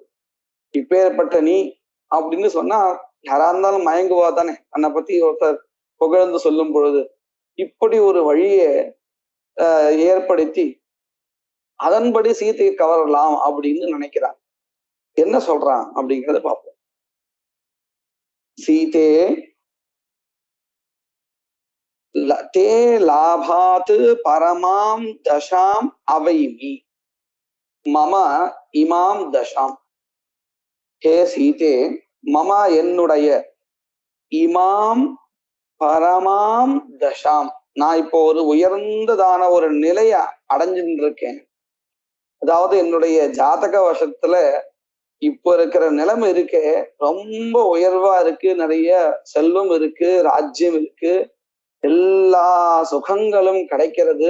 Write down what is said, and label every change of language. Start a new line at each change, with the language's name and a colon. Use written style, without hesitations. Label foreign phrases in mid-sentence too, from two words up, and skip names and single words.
Tamil: இப்பேற்பட்ட நீ அப்படின்னு சொன்னா யாரா இருந்தாலும் மயங்குவா தானே, தன்னை பத்தி ஒருத்தர் புகழ்ந்து சொல்லும் பொழுது. இப்படி ஒரு வழியை ஏற்படுத்தி அதன்படி சீதையை கவரலாம் அப்படின்னு நினைக்கிறான். என்ன சொல்றான் அப்படிங்கிறத பார்ப்போம்.
Sanskrit: सीते ते लाभात् परमां दशां अवैमि मम इमां दशां. हे सीते, मम
Tamil: என்னுடைய
Sanskrit: इमां परमां दशाम्,
Tamil: நான் இப்போ ஒரு உயர்ந்ததான ஒரு நிலைய அடைஞ்சுட்டு இருக்கேன். அதாவது என்னுடைய ஜாதக வசத்துல இப்போ இருக்கிற நிலைமை இருக்கு, ரொம்ப உயர்வா இருக்கு, நிறைய செல்வம் இருக்கு, ராஜ்யம் இருக்கு, எல்லா சுகங்களும் கிடைக்கிறது.